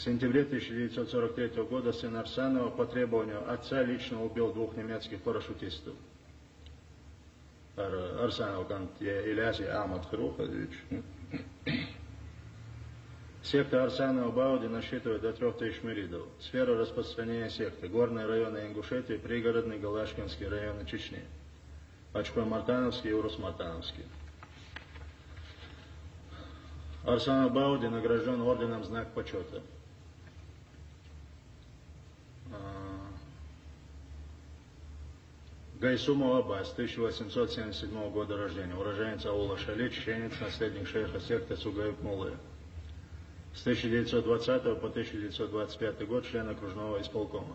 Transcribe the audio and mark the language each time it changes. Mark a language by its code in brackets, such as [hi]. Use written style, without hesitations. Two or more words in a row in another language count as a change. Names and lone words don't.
[ru] В сентябре 1943 года сын Арсанова по требованию отца лично убил 2 немецких парашютистов. Арсанов Иляси Ахмад Харухович. Секта Арсанова Бауди насчитывает до 3000 муридов. Сфера распространения секты: горные районы Ингушетии, пригородные Галашкинские районы Чечни, Ачкой-Мартановский и Урус-Мартановский. Арсанов Бауди награжден орденом Знак почета. Гайсумов Аббас, 1877 года рождения, уроженец аула Шали, чеченец, наследник шейха секты Сугайб Муллы. С 1920 по 1925 год член окружного исполкома.